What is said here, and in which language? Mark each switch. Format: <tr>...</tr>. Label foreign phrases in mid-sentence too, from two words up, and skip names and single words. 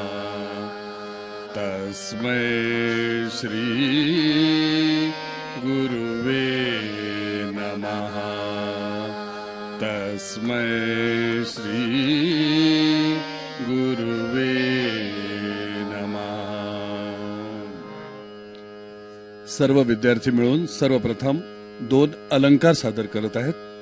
<sa>तस्मै श्री गुरुवे नमः. तस्मै श्री गुरुवे नमः.</sa> <mr>सर्व विद्यार्थी मिळून सर्वप्रथम 2 अलंकार सादर करत आहेत.</mr>